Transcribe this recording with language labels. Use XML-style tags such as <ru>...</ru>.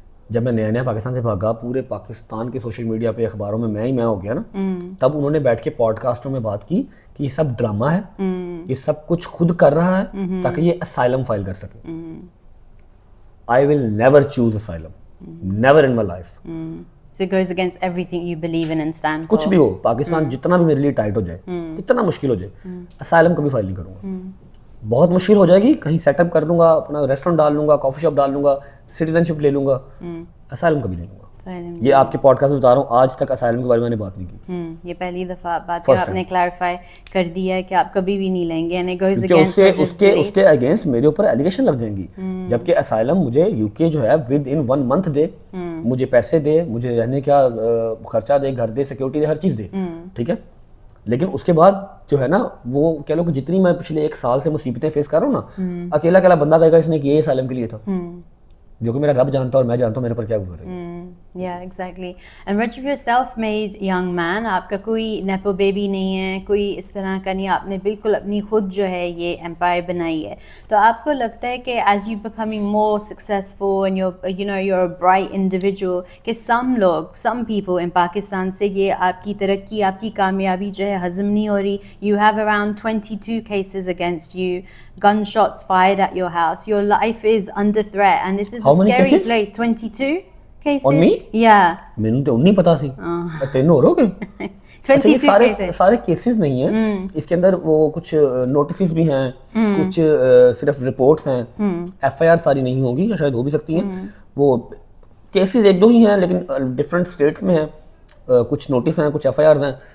<ur>جب میں نیا پاکستان سے بھاگا, پورے پاکستان کے سوشل میڈیا پہ, اخباروں میں ہی ہو گیا نا, تب انہوں نے بیٹھ کے پوڈ کاسٹوں میں بات کی کہ یہ سب ڈرامہ ہے, یہ سب کچھ خود کر رہا ہے تاکہ یہ اسائلم فائل کر سکے.</ur> <en>I will never choose asylum, never in my life. So it goes against everything you believe in and stand for.</en> <ur>کچھ بھی ہو, پاکستان جتنا بھی میرے لیے ٹائٹ ہو جائے, جتنا مشکل ہو جائے, اسائلم کبھی فائل نہیں کروں گا. بہت مشکل ہو جائے گی, کہیں سیٹ اپ کر لوں گا, اپنا ریسٹورینٹ ڈال لوں گا, کافی شاپ ڈال لوں گا, سٹیزن شپ لے لوں گا, اسائلم کبھی نہیں لوں گا. یہ آپ کے پوڈ کاسٹ میں بتا رہا ہوں, آج تک اسائلم کے بارے میں نے بات نہیں کی. یہ پہلی دفعہ بات ہے, آپ نے کلیریفائی کر دیا ہے کہ آپ کبھی بھی نہیں لیں گے. اس کے اگینسٹ میرے اوپر ایلیگیشن لگ جائیں گی, جبکہ اسائلم مجھے یو کے جو ہے</ur> <en>within 1 month</en> <ur>دے, مجھے پیسے دے, مجھے رہنے کا خرچہ دے, گھر دے, سیکورٹی دے, ہر چیز دے. ٹھیک ہے, لیکن اس کے بعد جو ہے نا, وہ کہہ لو کہ جتنی میں پچھلے 1 سال سے مصیبتیں فیس کر رہا ہوں نا, اکیلا بندہ کہے گا اس نے کیا اسائلم کے لیے تھا, جو کہ میرا رب جانتا اور میں جانتا ہوں میرے پر کیا گزر رہی ہے.</ur> <en>Yeah, exactly. And Rajab, you're a self-made young man.</en> <ur>آپ کا کوئی نیپو بیبی نہیں ہے, کوئی اس طرح کا نہیں. آپ نے بالکل اپنی خود جو ہے یہ امپائر بنائی ہے. تو آپ کو لگتا ہے کہ</ur> <en>as you becoming more successful and you're a bright individual,</en> <ur>کہ</ur> <en>some people in</en> <ur>پاکستان سے یہ آپ کی ترقی, آپ کی کامیابی جو ہے ہضم نہیں ہو رہی.</ur> <en>You have around 22 cases against you, gunshots fired at your house, your life is under threat, and this is a scary place. 22 cases? On me? Yeah.</en> <pa>مینوں تو نہیں پتا سی,</pa> <ur>3 اور ہو گئے. سارے کیسز نہیں ہیں اس کے اندر, وہ کچھ نوٹسز بھی ہیں, کچھ صرف رپورٹس ہیں, ایف آئی آر ساری نہیں ہوگی, یا شاید ہو بھی سکتی ہیں. وہ کیسز 1-2 ہی ہیں, لیکن ڈفرینٹ اسٹیٹس میں ہیں, کچھ نوٹس ہیں, کچھ ایف آئی آرز ہیں.</ur>